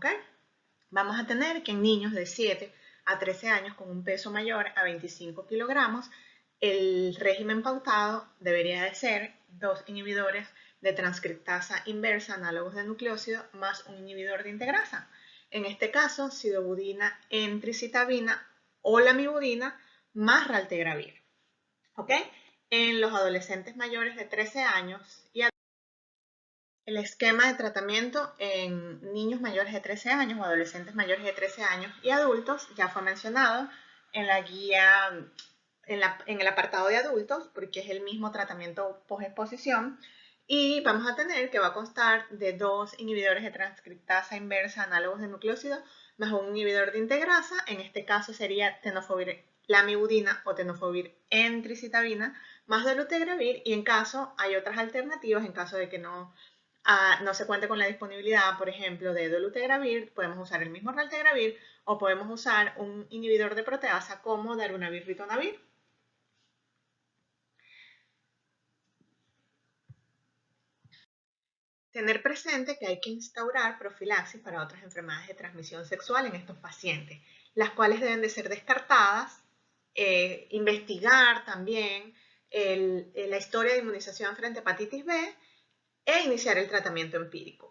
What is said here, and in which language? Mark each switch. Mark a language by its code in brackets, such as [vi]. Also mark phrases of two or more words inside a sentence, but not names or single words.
[es] Vamos a tener que en niños de 7 a 13 años con un peso mayor a 25 kilogramos, el régimen pautado debería de ser 2 inhibidores de transcriptasa inversa análogos de nucleócido más un inhibidor de integrasa. En este caso, sidobudina entricitabina o lamivudina más raltegravir. ¿Ok? En los adolescentes mayores de 13 años y el esquema de tratamiento en niños mayores de 13 años o adolescentes mayores de 13 años y adultos ya fue mencionado en la guía, en el apartado de adultos, porque es el mismo tratamiento posexposición. Y vamos a tener que va a constar de 2 inhibidores de transcriptasa inversa análogos de nucleócido más un inhibidor de integrasa. En este caso sería tenofovir lamivudina o tenofovir entricitabina más dolutegravir. Y en caso hay otras alternativas, en caso de que no se cuente con la disponibilidad, por ejemplo, de dolutegravir, podemos usar el mismo raltegravir o podemos usar un inhibidor de proteasa como darunavir-ritonavir. Tener presente que hay que instaurar profilaxis para otras enfermedades de transmisión sexual en estos pacientes, las cuales deben de ser descartadas, investigar también la historia de inmunización frente a hepatitis B e iniciar el tratamiento empírico.